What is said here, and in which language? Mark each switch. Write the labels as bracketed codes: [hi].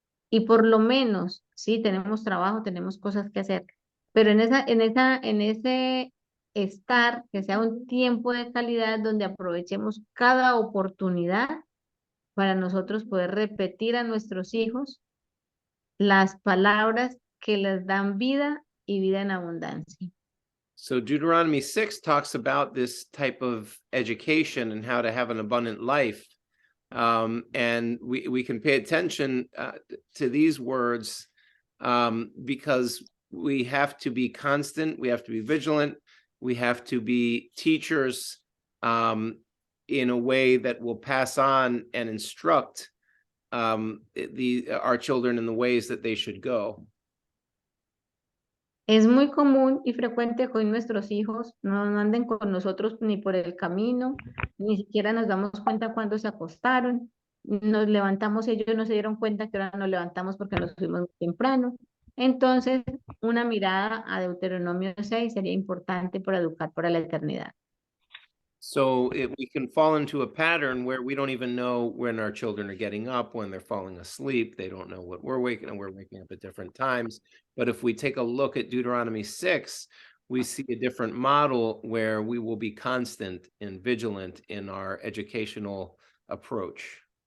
[es] Y por lo menos, sí, tenemos trabajo, tenemos cosas que hacer, pero en ese estar, que sea un tiempo de calidad donde aprovechemos cada oportunidad para nosotros poder repetir a nuestros hijos las palabras que les dan vida y vida en abundancia. [en] So Deuteronomy 6 talks about this type of education and how to have an abundant life. And we can pay attention to these words because we have to be constant, we have to be vigilant, we have to be teachers in a way that will pass on and instruct our children in the ways that they should go. [es] Es muy común y frecuente que hoy nuestros hijos no anden con nosotros ni por el camino, ni siquiera nos damos cuenta cuando se acostaron, nos levantamos, ellos no se dieron cuenta que ahora nos levantamos porque nos fuimos muy temprano. Entonces, una mirada a Deuteronomio 6 sería importante para educar para la eternidad. [en] So we can fall into a pattern where we don't even know when our children are getting up, when they're falling asleep. They don't know what we're waking, and we're waking up at different times. But if we take a look at Deuteronomy 6, we see a different model where we will be constant and vigilant in our educational approach.